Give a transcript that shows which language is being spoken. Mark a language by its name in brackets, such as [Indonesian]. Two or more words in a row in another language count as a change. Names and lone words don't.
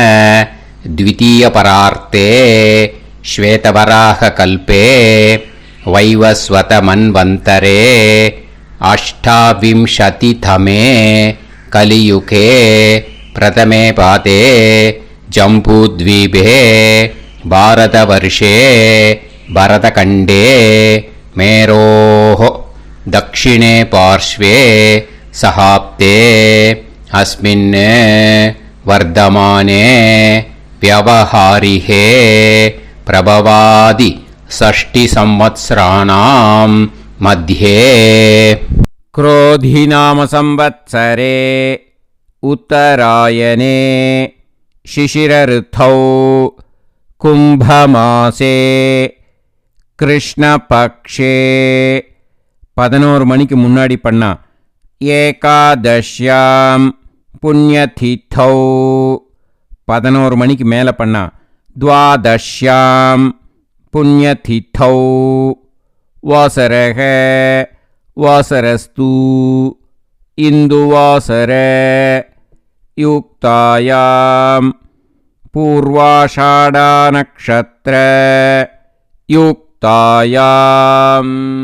[Sanskrit] द्वितीयपरार्धे श्वेतवराह कल्पे वैवस्वत मन्वन्तरे अष्टाविंशतितमे कलियुगे प्रथमे पादे जम्बूद्वीपे भारतवर्षे भरतखण्डे மேரோः दक्षिणे पार्श्वे सहाप्ते अस्मिन् वर्धमाने व्यवहारिहे प्रभवादि षष्टिसंवत्सराणां मध्ये क्रोधिनाम संवत्सरे उत्तरायणे शिशिरऋतौ कुम्भमासे [Tamil] कृष्णपक्षे 11 மணிக்கு முன்னாடி பண்ணா [Sanskrit] एकादश्यां पुण्यतिथौ. [Tamil] 11 மணிக்கு மேலே பண்ணா [Sanskrit] द्वादश्यां पुण्यतिथौ. वासरक वासरस्तु इन्दुवासर युक्तायां पूर्वाषाढा नक्षत्र युक्तायां.